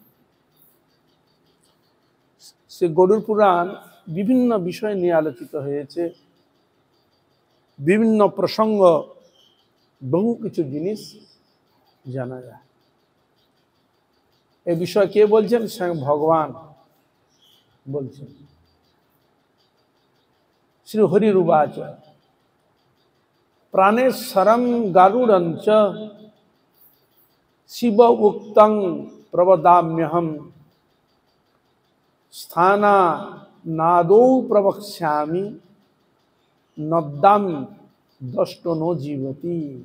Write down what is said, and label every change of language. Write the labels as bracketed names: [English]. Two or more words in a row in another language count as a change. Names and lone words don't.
[Bangla] শ্রী গরুর পুরাণ বিভিন্ন বিষয় নিয়ে আলোচিত হয়েছে, বিভিন্ন প্রসঙ্গ, বহু কিছু জিনিস জানা যায়। এই বিষয় কে বলছেন? স্বয়ং ভগবান বলছেন। [Sanskrit] श्री हरिरुवाच प्राणेश्वरं गारुडञ्च शिव उक्तं प्रवदाम्यहं स्थाना नादौ प्रवक्ष्यामि नद्दाम दष्टो नो जीवती।